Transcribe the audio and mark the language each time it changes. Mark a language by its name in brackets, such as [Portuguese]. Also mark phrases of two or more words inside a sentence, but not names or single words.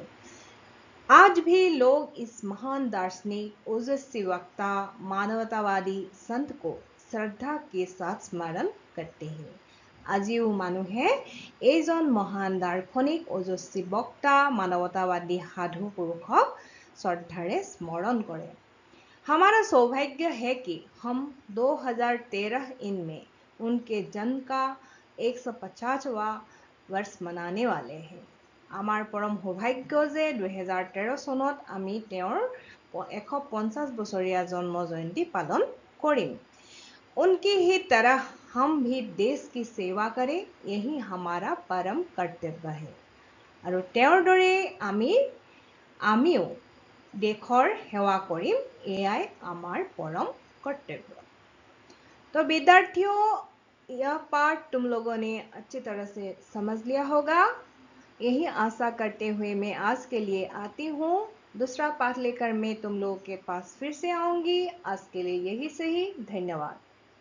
[Hindi] आज भी लोग इस महान दार्शनिक, ओजस्वी वक्ता, मानवतावादी संत को श्रद्धा के साथ स्मरण करते हैं। [Assamese] আজিও মানুহে এইজন মহান দাৰ্শনিক, ওজস্বী বক্তা, মানৱতাবাদী সাধু পুৰুষক শ্ৰদ্ধাৰে স্মৰণ কৰে। [Hindi] हमारा सौभाग्य है कि हम 2013 इन में उनके जन्म का 150वां वर्ष मनाने वाले हैं। [Assamese] আমাৰ পৰম সৌভাগ্য যে 2013 চনত আমি তেওঁৰ 150 বছৰীয়া জন্ম জয়ন্তী পালন কৰিম। [Hindi] उनकी ही तरह हम भी देश की सेवा करें, यही हमारा परम कर्तव्य है। [Assamese] আৰু তেওঁৰ দৰে আমিও দেশৰ সেৱা কৰিম, এয়াই আমাৰ পৰম কৰ্তব্য। [Hindi] तो विद्यार्थियों, यह पाठ तुम लोगों ने अच्छी तरह से समझ लिया होगा। यही आशा करते हुए मैं आज के लिए आती हूँ। दूसरा पाठ लेकर मैं तुम लोगों के पास फिर से आऊंगी। आज के लिए यही सही। धन्यवाद।